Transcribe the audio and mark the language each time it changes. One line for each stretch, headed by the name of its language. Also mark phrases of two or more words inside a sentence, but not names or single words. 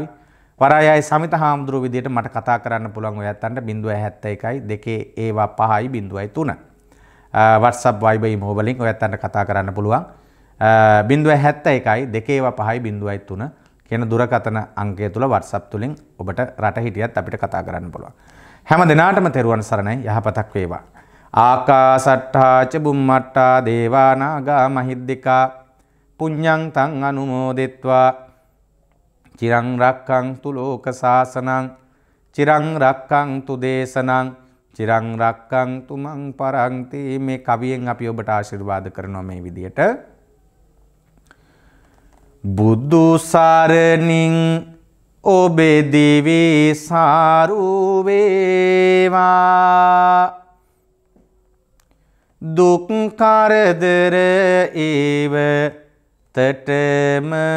Sinhala: වරායයි සමිත හාමුදුරුවෝ විදියට මට කතා කරන්න පුළුවන් ඔය ඇත්තන්ට 071යි 2 ඒවා 5යි 0.3 WhatsApp Viber email වලින් ඔය ඇත්තන්ට කතා කරන්න පුළුවන්. 071යි 2 ඒවා 5යි 0.3 කියන දුරකථන අංකය තුල WhatsApp තුලින් ඔබට රට හිටියත් අපිට කතා කරන්න පුළුවන්. හැම දිනාටම තෙරුවන් සරණයි. යහපතක් වේවා.
Pali: ආකාසට්ඨා ච බුම්මට්ඨා දේවා නාග මහිද්దికා පුඤ්ඤං තං අනුමෝදිත්වා චිරං රක්ඛන්තු ලෝක සාසනං චිරං රක්ඛන්තු දේශනං චිරං රක්ඛන්තු මං පරන්ති.
Sinhala: මේ කවියෙන් අපි ඔබට ආශිර්වාද කරනවා මේ විදියට. බුදු සරණින් ඔබේ දිවි සාරු වේවා දුක් කරදර ඒව තටම